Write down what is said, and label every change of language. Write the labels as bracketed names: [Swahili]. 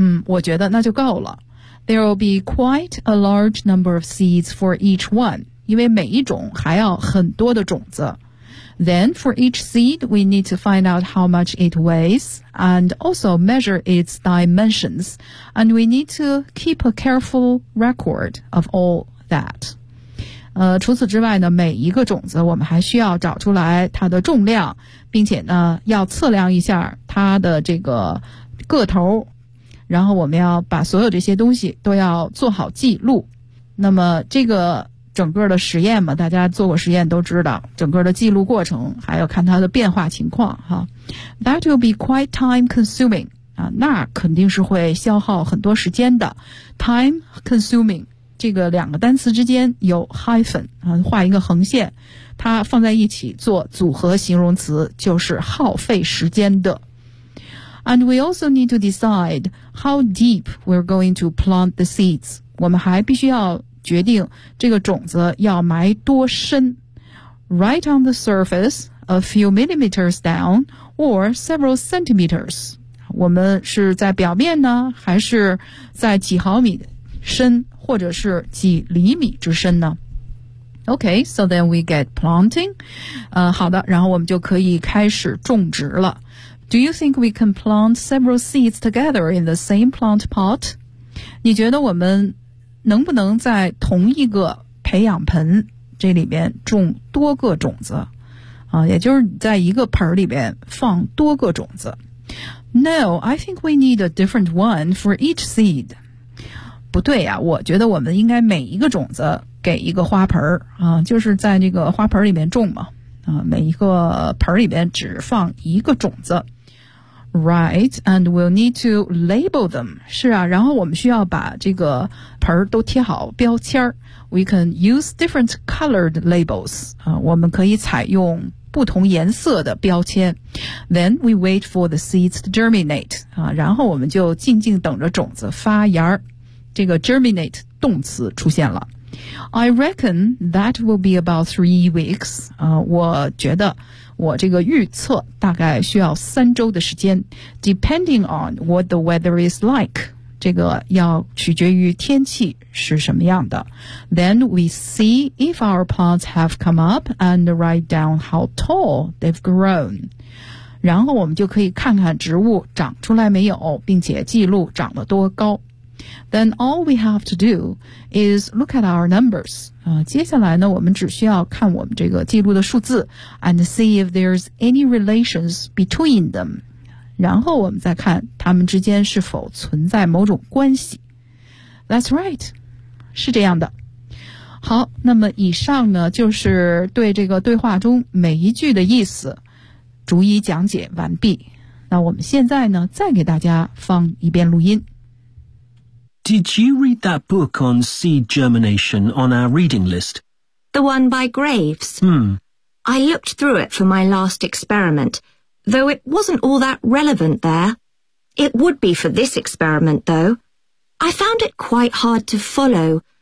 [Chinese] 我觉得那就够了。 [English] There will be quite a large number of seeds for each one. [Chinese] 因为每一种还要很多的种子。 [English] Then for each seed, we need to find out how much it weighs and also measure its dimensions. And we need to keep a careful record of all that. [Chinese] 除此之外呢，每一个种子我们还需要找出来它的重量，并且呢要测量一下它的这个个头，然后我们要把所有这些东西都要做好记录。那么这个整个的实验嘛，大家做过实验都知道整个的记录过程还有看它的变化情况哈。 [English] That will be quite time consuming、 [Chinese] 啊、那肯定是会消耗很多时间的。 Time consuming这个两个单词之间有 hyphen、画一个横线，它放在一起做组合形容词就是耗费时间的。 [English] And we also need to decide how deep we're going to plant the seeds. [Chinese] 我们还必须要决定这个种子要埋多深。 [English] Right on the surface, a few millimeters down, or several centimeters. [Chinese] 我们是在表面呢，还是在几毫米深或者是几厘米之深呢？ [English] OK, so then we get planting. [Chinese] 好的，然后我们就可以开始种植了。 [English] Do you think we can plant several seeds together in the same plant pot? [Chinese] 你觉得我们能不能在同一个培养盆这里面种多个种子？也就是在一个盆里面放多个种子。 [English] No, I think we need a different one for each seed. [Chinese] 不对呀、我觉得我们应该每一个种子给一个花盆啊，就是在那个花盆里面种嘛啊，每一个盆里面只放一个种子。 [English] Right, and we'll need to label them. [Chinese] 是啊，然后我们需要把这个盆都贴好标签。 [English] We can use different colored labels. [Chinese] 啊，我们可以采用不同颜色的标签。 [English] Then we wait for the seeds to germinate. [Chinese] 啊，然后我们就静静等着种子发芽。这个 germinate 动词出现了。 [English] I reckon that will be about 3 weeks. [Chinese] 我觉得我这个预测大概需要三周的时间。 [English] Depending on what the weather is like. [Chinese] 这个要取决于天气是什么样的。 [English] Then we see if our plants have come up and write down how tall they've grown. [Chinese] 然后我们就可以看看植物长出来没有，并且记录长得多高。 [English] Then all we have to do is look at our numbers. [Chinese] 接下来呢，我们只需要看我们这个记录的数字 [English] and see if there's any relations between them. [Chinese] 然后我们再看它们之间是否存在某种关系。 [English] That's right. [Chinese] 是这样的。好，那么以上呢，就是对这个对话中每一句的意思逐一讲解完毕。那我们现在呢，再给大家放一遍录音。 [English] Did you read that book on seed germination on our reading list? The one by Graves? Hmm. I looked through it for my last experiment, though it wasn't all that relevant there. It would be for this experiment, though. I found it quite hard to follow.